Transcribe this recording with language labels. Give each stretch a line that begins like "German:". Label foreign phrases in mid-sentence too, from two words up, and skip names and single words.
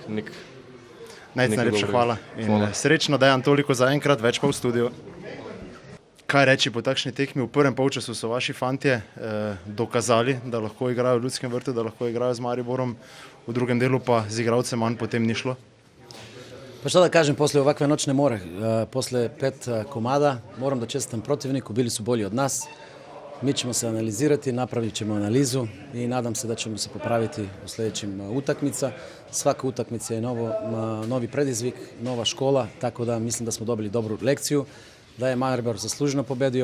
Slovenian: Nejc, najlepša hvala in srečno, Dejan, toliko za enkrat, več pa v studiu. Kaj reči po takšni tekmi? V prvem polčasu so vaši fantje dokazali, da lahko igrajo v Ljudskem vrtu, da lahko igrajo z Mariborom, v drugem delu pa z igralcem manj potem ni šlo.
Serbian: Pa šta da kažem, poslije ovakve noćne more, poslije 5 komada, moram da čestitam protivniku, bili su bolji od nas. Mi ćemo se analizirati, napravit ćemo analizu i nadam se da ćemo se popraviti u sljedećim utakmica. Svaka utakmica je novi predizvik, nova škola, tako da mislim da smo dobili dobru lekciju, da je Maribor zasluženo pobedio.